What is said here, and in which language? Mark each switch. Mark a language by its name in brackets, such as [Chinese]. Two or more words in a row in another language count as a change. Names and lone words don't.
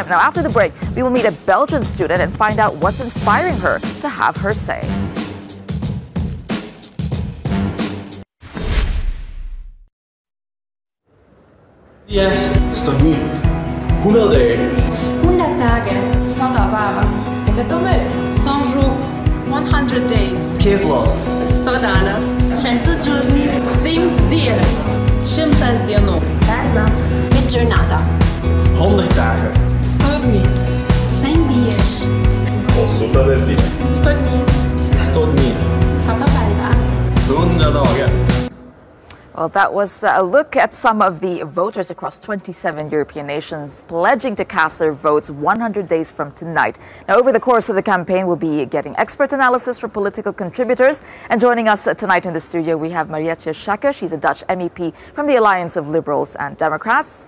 [English] Now, after the break, we will meet a Belgian student and find out what's inspiring her to have her say. Yes. [Dutch] Stond nu 100 dagen. [Finnish] 100 dagen, 100 päivä. Eikä tuu myös. 100 jours. [English] 100 days. Kerla. [Croatian] 100 dana. 100 giorni. 100 dias. [Lithuanian] 100 dienų. 100 giornata. [Dutch] 100 dagen. [Polish] 100 dni. 100 dias. 100 desi. 100 dni. 100 dni. [Finnish] 100 päivää. [Swedish] 100 dagar. [English] Well, that was a look at some of the voters across 27 European nations pledging to cast their votes 100 days from tonight. Now, over the course of the campaign, we'll be getting expert analysis from political contributors. And joining us tonight in the studio, we have Marietje Schaake. She's a Dutch MEP from the Alliance of Liberals and Democrats.